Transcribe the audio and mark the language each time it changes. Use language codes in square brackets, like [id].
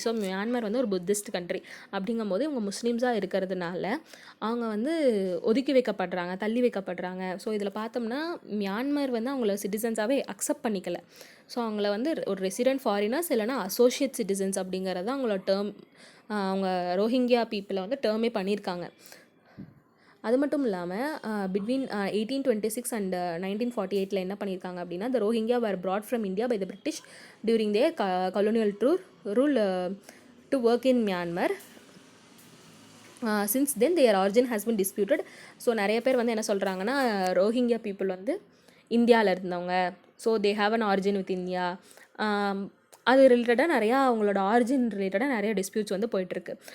[ta] So Myanmar வந்து ஒரு Buddhist country அப்படிங்கும்போது இவங்க முஸ்லீம்ஸாக இருக்கிறதுனால அவங்க வந்து ஒதுக்கி வைக்கப்படுறாங்க, தள்ளி வைக்கப்படுறாங்க. ஸோ இதில் பார்த்தோம்னா மியான்மர் வந்து அவங்கள சிட்டிசன்ஸாகவே அக்செப்ட் பண்ணிக்கல. ஸோ அவங்கள வந்து ஒரு ரெசிடென்ட் ஃபாரினர்ஸ் இல்லைனா அசோசியேட் சிட்டிசன்ஸ் அப்படிங்கிறத அவங்களோட டேர்ம், அவங்க ரோஹிங்கியா பீப்புளை வந்து டேர்மே பண்ணியிருக்காங்க. அது மட்டும் இல்லாமல் பிட்வீன் 1826 அண்ட் 1948 என்ன பண்ணியிருக்காங்க அப்படின்னா, [en] The Rohingya were brought from India by the British during their colonial rule to work in Myanmar. Since then their origin has been disputed. [ta] So நிறைய பேர் வந்து என்ன சொல்கிறாங்கன்னா, ரோஹிங்கியா பீப்புள் வந்து இந்தியாவில் இருந்தவங்க, so [en] they have an origin with India, [ta] அது ரிலேட்டடாக நிறையா அவங்களோட ஆரிஜின் ரிலேட்டடாக நிறைய டிஸ்பியூட்ஸ் வந்து போயிட்டுருக்கு.